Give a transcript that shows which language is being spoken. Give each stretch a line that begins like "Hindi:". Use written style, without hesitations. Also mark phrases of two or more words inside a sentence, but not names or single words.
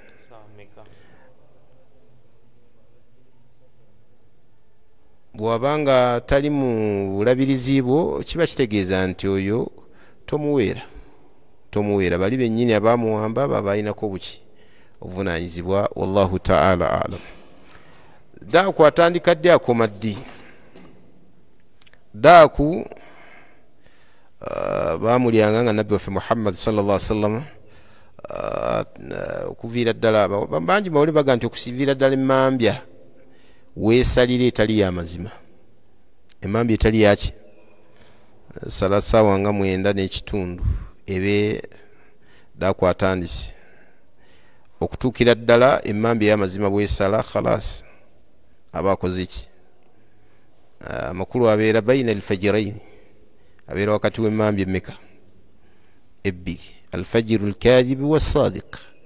Ganda: bw'abanga tali mu bulabirizi bwo kiba kitegeeza nti oyo tomuweera bali bennyini abamuwamba babalinako buki obuvunanyizibwa
Arabic: والله تعالى أعلم
Ganda: daaku atandika ddi akoma ddi daaku bamulyanga nga nabbi waffe muhammad
Arabic: صلى الله عليه وسلم
Ganda: okuviira ddala bangi bawuli baga nti okusiviira ddala emmambya weesalira etali y'amazima emmambya etali yaki sala ssaawa nga 9:30 ebe daaku atandise okutuukira ddala emmambya y'amazima bwesala khalas aba akoze ki amakulu abeera
Arabic: بين الفجرين
Ganda: abeera wakati w'emmambya emmeka ebbiri
Arabic: الفجر الكاذب والصادق